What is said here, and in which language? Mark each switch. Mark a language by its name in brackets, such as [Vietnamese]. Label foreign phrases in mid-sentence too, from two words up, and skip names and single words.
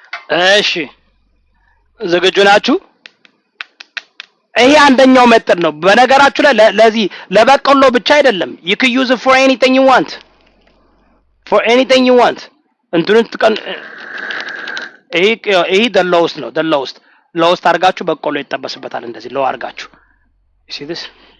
[Amharic] እሺ ዝግጁ ናችሁ? ይሄ አንደኛው ሜተድ ነው። በነገራችሁ ላይ ለዚህ ለበቆሎ ብቻ አይደለም። [English] you can use it for anything you want. For anything you want. [Amharic] እንትኑን ትቀን ይሄ [English] the lowest [Amharic] ነው። [English] the lowest [Amharic] አድርጋችሁ በቆሎ ይጠበስበታል። እንደዚህ ሎው አድርጋችሁ [English] you see this